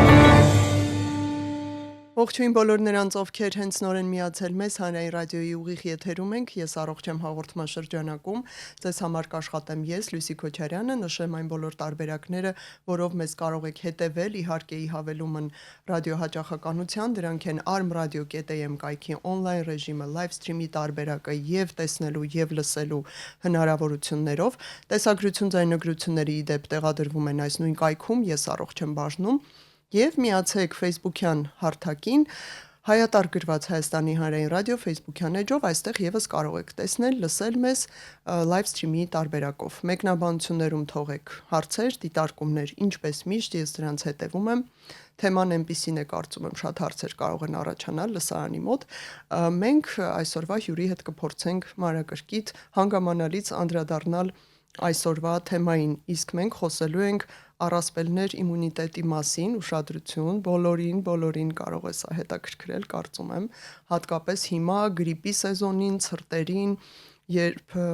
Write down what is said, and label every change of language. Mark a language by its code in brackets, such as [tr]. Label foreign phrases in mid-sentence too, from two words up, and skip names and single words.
[hy] Ողջույն բոլոր նրանց, ովքեր հենց նորեն միացել մեզ Հանրային ռադիոյի ուղիղ եթերում ենք, ես առողջ եմ հաղորդման շրջանակում, ձեզ համար կաշխատեմ ես, Լույսի Քոչարյանը, նշեմ այն բոլոր տարբերակները, որով մեզ կարող եք հետևել, իհարկե ի հավելումն ռադիոհաճախականության, դրանք են armradio.am կայքի on-line ռեժիմը, [en] live stream- [hy] ի տարբերակը եւ տեսնելու եւ լսելու հնարավորություններով, տեսագրություն ձայնագրությունների ի դեպ տեղադրվում են այս նույն կայքում, ես առողջ եմ բաժնում Եվ միացեք Facebook-յան հարթակին հայատար գրված Հայաստանի հանրային ռադիո Facebook-յան էջով, այստեղ եւս կարող եք տեսնել, լսել մեզ [en] live stream- [hy] ի տարբերակով։ Մեկնաբանություններում թողեք հարցեր, դիտարկումներ, ինչպես միշտ ես դրանց հետևում եմ։ Թեման այնպիսին է, կարծում եմ, շատ հարցեր կարող են առաջանալ լսարանի մոտ։ Մենք այսօրվա հյուրի հետ կփորձենք մանրակրկիտ հանգամանալից անդրադառնալ այսօրվա թեմային, իսկ մենք խոսելու ենք առասպելներ իմունիտետի մասին, ուշադրություն, բոլորին կարող է սա հետաքրքրել, կարծում եմ, հատկապես հիմա գրիպի սեզոնին, ցրտերին, երբ